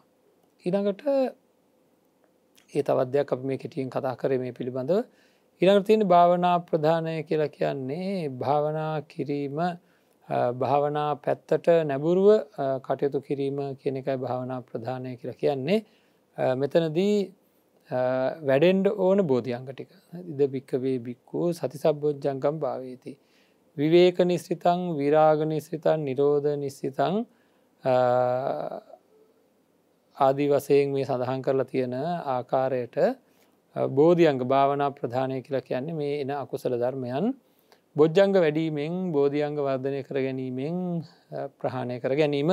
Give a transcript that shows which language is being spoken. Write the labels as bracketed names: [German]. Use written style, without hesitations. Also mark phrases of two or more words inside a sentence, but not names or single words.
[Sinhala] ඊළඟට ඒ තවත් දෙයක් අපි මේ කෙටියෙන් කතා කරේ මේ පිළිබඳව. ඊළඟට තියෙන භාවනා ප්‍රධානය කියලා කියන්නේ භාවනා කිරීම භාවනා පැත්තට නැඹුරුව කටයුතු කිරීම කියන එකයි භාවනා ප්‍රධානය කියලා කියන්නේ. මෙතනදී වැඩෙන්ඩ ඕන බෝධියංග ටික. [Pali] ඉද භික්කවේ බික්කු සතිසබ්බොජ්ජංගම් භාවේති. විවේක නිස්සිතං විරාග නිස්සිතං නිරෝධ නිස්සිතං [Sinhala] ආදී වශයෙන් මේ සඳහන් කරලා තියෙන ආකාරයට බෝධියංග භාවනා ප්‍රධානය කියලා කියන්නේ මේ එන අකුසල ධර්මයන් බොජ්ජංග වැඩීමෙන් බෝධියංග වර්ධනය කර ගැනීමෙන් ප්‍රහාණය කර ගැනීම.